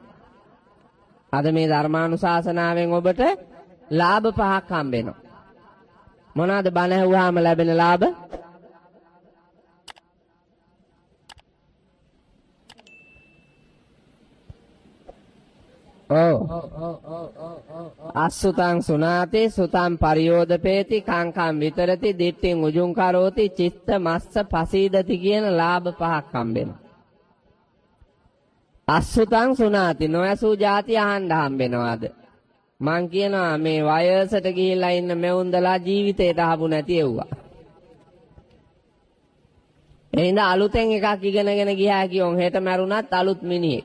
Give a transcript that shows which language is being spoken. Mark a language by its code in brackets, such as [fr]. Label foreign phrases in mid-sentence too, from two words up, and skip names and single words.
[si] අද මේ ධර්මානුශාසනාවෙන් ඔබට ලාභ 5ක් හම්බෙනවා. මොනවාද බණ ඇහුවාම ලැබෙන ලාභ? [pi] අසුතං සුනාති සුතං පරියෝදපේති කංකම් විතරති දිට්ඨින් උජුං කරෝති චිත්ත මස්ස පසීදති [si] කියන ලාභ 5ක් හම්බෙනවා. [pi] අසුතං සුනාති [si] නොයසූ જાති අහන්න හම්බෙනවාද? මං කියනවා මේ වයසට ගිහිල්ලා ඉන්න මෙවුන්දලා ජීවිතේට ආපු නැති එව්වා. එහෙනම් අලුතෙන් එකක් ඉගෙනගෙන ගියා කියොන් හෙට මැරුණත් අලුත් මිනිහෙක්.